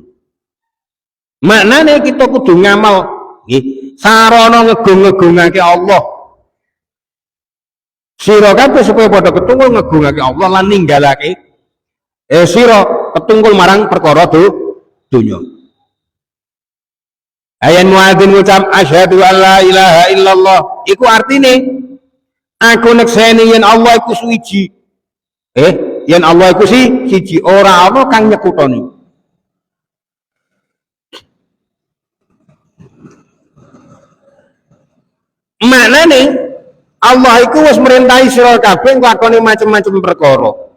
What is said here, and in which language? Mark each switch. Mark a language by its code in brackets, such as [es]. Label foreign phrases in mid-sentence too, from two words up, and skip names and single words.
[jv] Maknane kita kudu ngamal nggih sarana ngegung-ngegungake Allah. Sira kabeh supaya padha ketunggal ngegungake Allah lan ninggalake sira ketungkul marang perkara donya. Ayan muadzin ngucap [ar] أشهد أن لا إله إلا الله [jv] iku artine aku nekseni yen Allah iku suci. Yen Allah iku siji ora ana kang nyekutoni. Maknane Allah iku wis merintahi sira kabeh nglakoni macam-macam perkara.